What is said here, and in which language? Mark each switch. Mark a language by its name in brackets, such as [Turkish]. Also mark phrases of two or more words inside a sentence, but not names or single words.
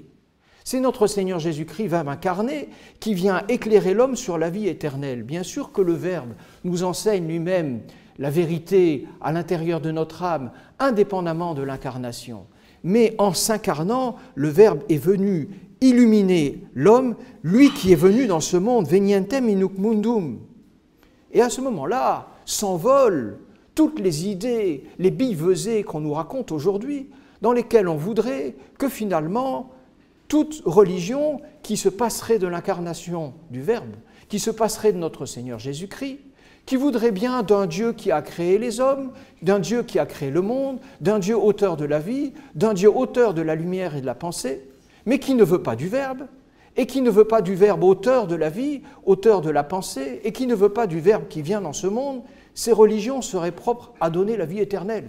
[French] C'est notre Seigneur Jésus-Christ, Verbe incarné, qui vient éclairer l'homme sur la vie éternelle. Bien sûr que le Verbe nous enseigne lui-même la vérité à l'intérieur de notre âme, indépendamment de l'incarnation. Mais en s'incarnant, le Verbe est venu illuminer l'homme, lui qui est venu dans ce monde, [Latin] venientem in nunc mundum. [French] Et à ce moment-là, s'envolent toutes les idées, les billevesées qu'on nous raconte aujourd'hui, dans lesquelles on voudrait que finalement, toute religion qui se passerait de l'incarnation du Verbe, qui se passerait de notre Seigneur Jésus-Christ, qui voudrait bien d'un Dieu qui a créé les hommes, d'un Dieu qui a créé le monde, d'un Dieu auteur de la vie, d'un Dieu auteur de la lumière et de la pensée, mais qui ne veut pas du Verbe, et qui ne veut pas du Verbe auteur de la vie, auteur de la pensée, et qui ne veut pas du Verbe qui vient dans ce monde, ces religions seraient propres à donner la vie éternelle.